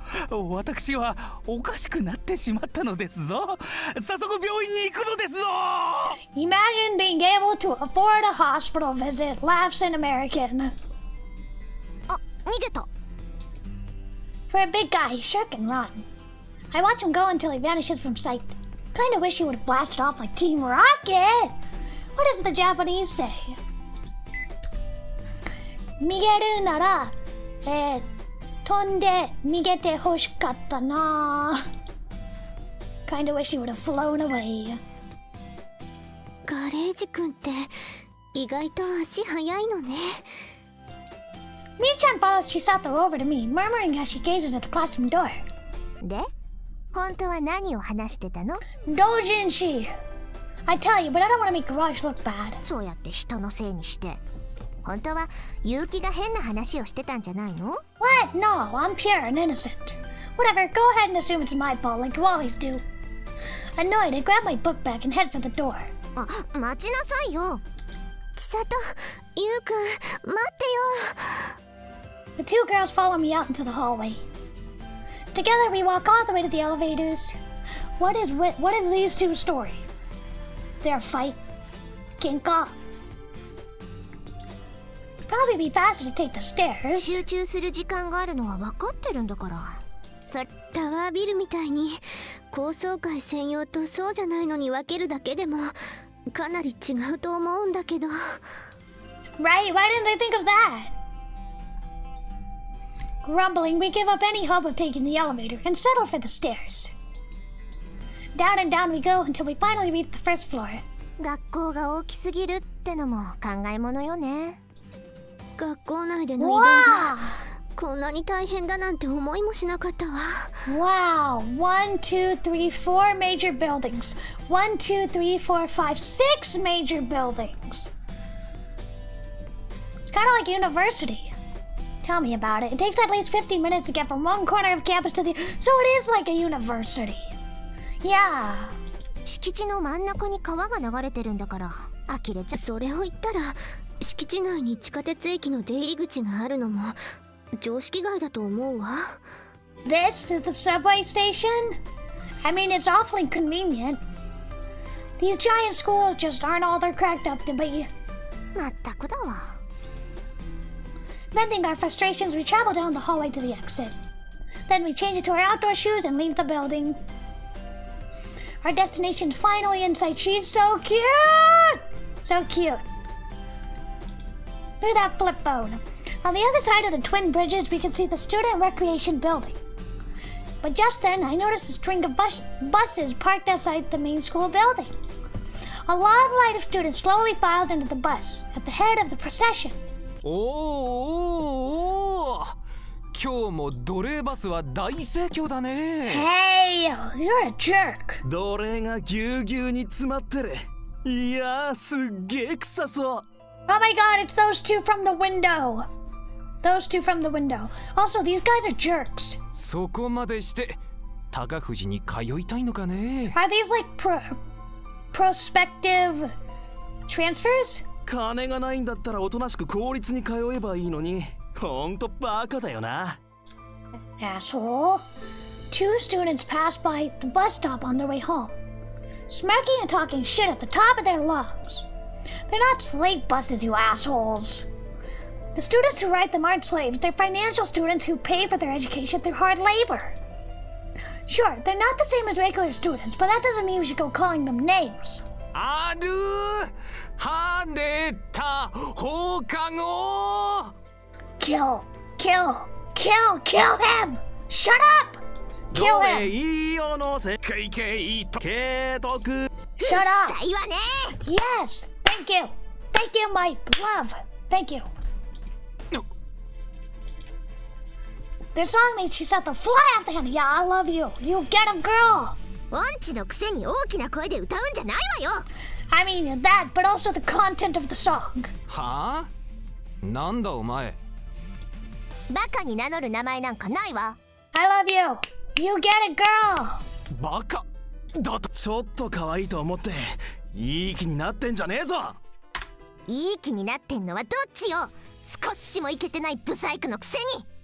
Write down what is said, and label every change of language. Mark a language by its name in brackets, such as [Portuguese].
[Japanese] 私はおかしくなってしまったのですぞ。早速病院に行くのですぞ。 [English] Imagine being able to afford a hospital visit. Laughs in American. [Japanese] あ、逃げた。 [English] For a big guy, he sure can run. I watch him go until he vanishes from sight. Kinda wish he would have blasted off like Team Rocket. What does the Japanese say? [Japanese] 逃げるなら、飛んで逃げて欲しかったな。 [English] Kinda wish he would have flown away. [Japanese] ガレージ君って意外と足速いのね。 [English] Mi-chan follows Chisato over to me, murmuring as she gazes at the classroom door. [Japanese] で、本当は何を話してたの？ [English] Dojinshi! I tell you, but I don't want to make Garage look bad. [Japanese] そうやって人のせいにして。本当は結城が変な話をしてたんじゃないの？ [English] What? No, I'm pure and innocent. Whatever, go ahead and assume it's my fault like you always do. Annoyed, I grab my book bag and head for the door. [Japanese] あ、待ちなさいよ。千里、ゆうくん、待ってよ。 [English] The two girls follow me out into the hallway. Together we walk all the way to the elevators. What is these two's story? Their fight? Kinka? Probably be faster to take the stairs. [Japanese] 集中する時間があるのは分かってるんだから。タワービルみたいに高層階専用とそうじゃないのに分けるだけでもかなり違うと思うんだけど。 [English] Right? Why didn't they think of that? Grumbling, we give up any hope of taking the elevator and settle for the stairs. Down and down we go until we finally reach the first floor. [Japanese] 学校が大きすぎるってのも考えものよね。学校内での移動が [English] Wow! [Japanese] こんなに大変だなんて思いもしなかったわ。 [English] Wow! 1, 2, 3, 4 major buildings. 1, 2, 3, 4, 5, 6 major buildings. It's kind of like university. Tell me about it. It takes at least 50 minutes to get from one corner of campus to the... So it is like a university. Yeah. [Japanese] 敷地の真ん中に川が流れてるんだから呆れちゃう。それを言ったら敷地内に地下鉄駅の出入り口があるのも常識外だと思うわ。 [English] This is the subway station? I mean, it's awfully convenient. These giant schools just aren't all they're cracked up to be. [Japanese] まったくだわ。 [English] Venting our frustrations, we travel down the hallway to the exit. Then we change into our outdoor shoes and leave the building. Our destination is finally in sight. She's so cute! So cute. Look at that flip phone. On the other side of the twin bridges, we can see the student recreation building. But just then, I noticed a string of buses parked outside the main school building. A long line of students slowly filed into the bus, at the head of the procession. [Japanese] おーおーおー、今日も奴隷バスは大盛況だね。 [English] Hey, you're a jerk. [Japanese] 奴隷がぎゅうぎゅうに詰まってる。いやー、すっげー臭そう。 [English] Oh my god, it's those two from the window. Those two from the window. Also, these guys are jerks. [Japanese] そこまでして高藤に通いたいのかね。 [English] Are these like prospective transfers? [Japanese] 金がないんだったらおとなしく公立に通えばいいのに。ほんとバカだよな。 [English] Asshole. Two students passed by the bus stop on their way home, smirking and talking shit at the top of their lungs. They're not slave buses, you assholes. The students who ride them aren't slaves. They're financial students who pay for their education through hard labor. Sure, they're not the same as regular students, but that doesn't mean we should go calling them names. [Japanese] ある跳ねた放課後。 [English] Kill him! Shut up! Kill [Japanese] 奴隷 [English] him! いいよのせケイケイと [Japanese] 慶徳。 [English] Shut うっ up! [Japanese] さいわね。 [English] Yes! Thank you! Thank you, my love! Thank you! Their song makes Chisato fly off the handle. Yeah, I love you. You get him, girl! [Japanese] 音痴のくせに大きな声で歌うんじゃないわよ。 [English] I mean that, but also the content of the song. [Japanese] はあ、なんだお前。バカに名乗る名前なんかないわ。 [English] I love you. You get it, girl! [Japanese] バカだと。ちょっと可愛いと思っていい気になってんじゃねえぞ。いい気になってんのはどっちよ。少しもイケてないブサイクのくせに。